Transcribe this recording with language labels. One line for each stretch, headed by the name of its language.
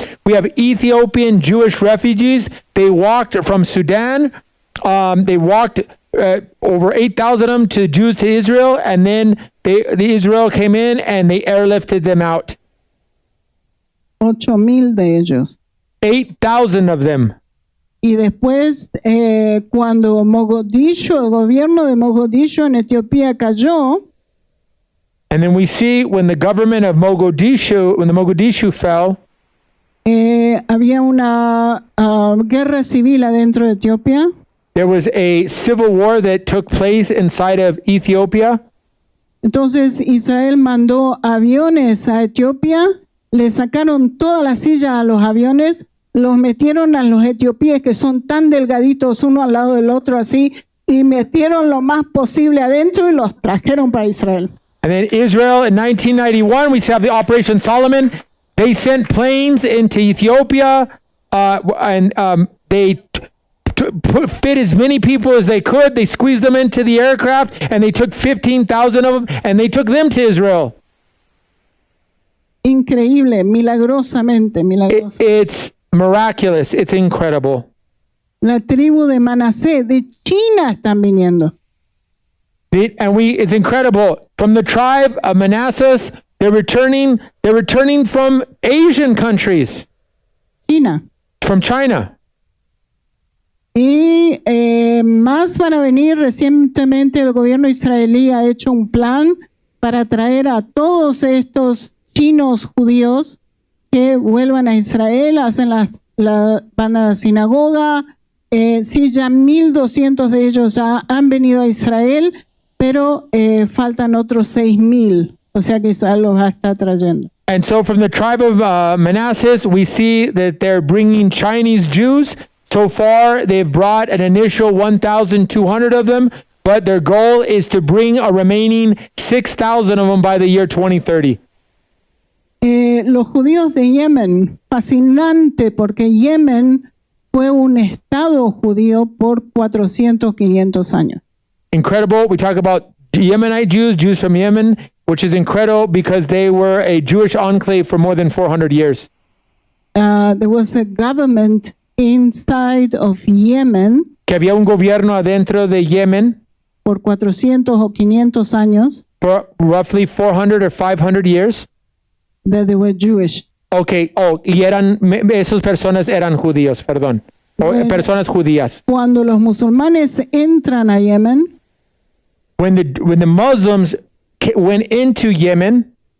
English: We have Ethiopian Jewish refugees. They walked from Sudan. They walked over 8,000 of them to Jews to Israel, and then the Israel came in and they airlifted them out.
Spanish: 8,000 de ellos.
English: 8,000 of them.
Spanish: Y después, cuando Mogadishu, el gobierno de Mogadishu en Etiopía cayó,
English: And then we see when the government of Mogadishu, when the Mogadishu fell,
Spanish: había una guerra civil adentro de Etiopía.
English: there was a civil war that took place inside of Ethiopia.
Spanish: Entonces Israel mandó aviones a Etiopía, le sacaron todas las sillas a los aviones, los metieron a los etiopíes que son tan delgaditos uno al lado del otro así, y metieron lo más posible adentro y los trajeron para Israel.
English: And then Israel in 1991, we have the Operation Solomon. They sent planes into Ethiopia they fit as many people as they could. They squeezed them into the aircraft, and they took 15,000 of them, and they took them to Israel.
Spanish: Increíble, milagrosamente, milagroso.
English: It's miraculous. It's incredible.
Spanish: La tribu de Manasés, de China están viniendo.
English: It's incredible. From the tribe of Manasseh, they're returning from Asian countries, China. from China.
Spanish: Y más van a venir. Recientemente el gobierno israelí ha hecho un plan para traer a todos estos chinos judíos que vuelvan a Israel, van a la sinagoga. Sí, ya 1,200 de ellos ya han venido a Israel, pero faltan otros 6,000. O sea que Israel los va a estar trayendo.
English: And so from the tribe of Manasseh, we see that they're bringing Chinese Jews. So far, they've brought an initial 1,200 of them, but their goal is to bring a remaining 6,000 of them by the year 2030.
Spanish: Los judíos de Yemen, fascinante, porque Yemen fue un estado judío por 400, 500 años.
English: Incredible. We talk about Yemenite Jews from Yemen, which is incredible because they were a Jewish enclave for more than 400 years. There was a government inside of Yemen
Spanish: Que había un gobierno adentro de Yemen por 400 o 500 años
English: for roughly 400 or 500 years. that they were Jewish.
Spanish: Okay, y esas personas eran judíos, perdón. Personas judías. Cuando los musulmanes entran a Yemen,
English: When the Muslims went into Yemen,